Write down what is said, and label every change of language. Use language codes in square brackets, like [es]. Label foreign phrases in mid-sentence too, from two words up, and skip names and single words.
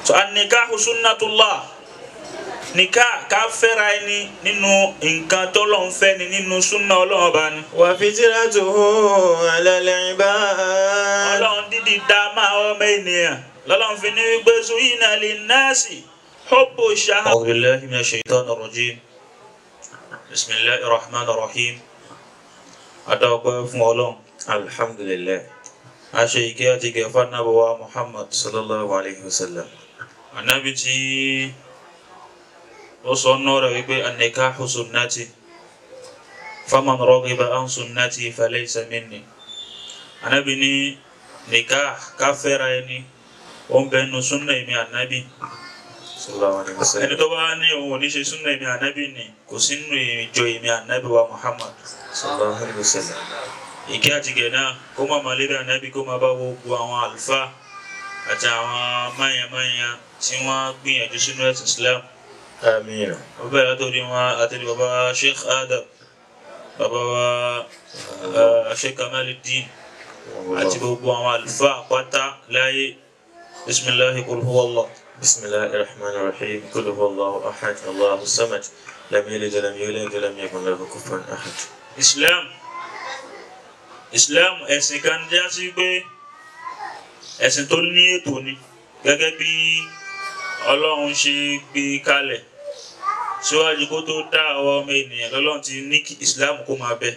[yo] so [ar] النكاح سنة الله [yo] nikah ká fẹ́ra ẹni nínú nǹkan t'Ọlọ́run fẹ́ ni nínú sunna Ọlọ́run bá ní. [ar] و فطرته على العباد. [yo] Ọlọ́run dídì dá máa ọmọ ènìyàn lọ́lọ́run fi ní wípé [ar] زين للناس حب الشهوات. أعوذ بالله من الشيطان الرجيم بسم الله الرحمن الرحيم. [yo] Adọ́pẹ́ fún Ọlọ́run. Alhamdulillah. Aṣe ìkẹ́ àti ìkẹ́ fún Ànábì wa Muhammad. [ar] صلى الله عليه و سلم. [yo] Ànábì tí ó sọ nọ́ọ̀rọ̀ wípé [ar] النكاح سنتي فمن رغب عن سنتي فليس مني. [yo] Ànábì ní nikah ká fẹ́ra ẹni ó ń bẹ nínú sunna mi Ànábì. [ar] صلى الله عليه و سلم. [yo] Ẹni tó bá ní òun ò ní ṣe sunna mi Ànábì ni kò sí nínú ìjọ mi Ànábì wa Muhammad. [ar] صلى الله عليه و سلم. [yo] Ìkẹ́ àti ìkẹ́ náà kó má máa lérí Ànábì kó má bá gbogbo àwọn àlùfáà àti àwọn máyàmáyà tí wọ́n gbìyànjú sínú ẹ̀sìn Islam. Àmín. Ó bẹ̀rẹ̀ látòrí wọn àtẹ̀lé bàbá Sheikh Adam, bàbá wa Sheikh Kamaluddin àti gbogbo àwọn àlùfáà pátá láyé. [ar] بسم الله قل هو الله. بسم الله الرحمن الرحيم. قل هو الله أحد الله الصمد. لم يلد و لم يولد و لم يكن له كفوا أحد. [yo] Islam ẹ̀sìn kan já sí pé ẹ̀sìn tó ní ètò ni gẹ́gẹ́ bí Ọlọ́run ṣe gbé kalẹ̀ síwájú kó tó dá àwọn ọmọ ènìyàn lọ́lọ́run ti ní kí Islam kó máa bẹ.